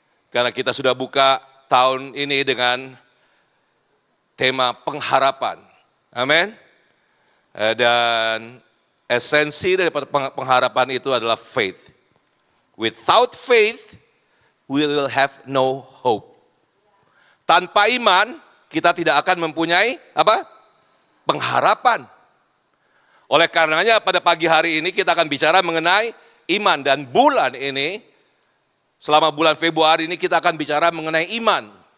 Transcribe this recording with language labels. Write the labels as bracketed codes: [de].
[id] Karena kita sudah buka tahun ini dengan tema pengharapan. Amin. Dan Esensi daripada pengharapan itu adalah faith. [en] Without faith, we will have no hope. [id] Tanpa iman, kita tidak akan mempunyai apa? Pengharapan. Oleh karenanya pada pagi hari ini kita akan bicara mengenai iman. Dan bulan ini, selama bulan Februari ini kita akan bicara mengenai iman.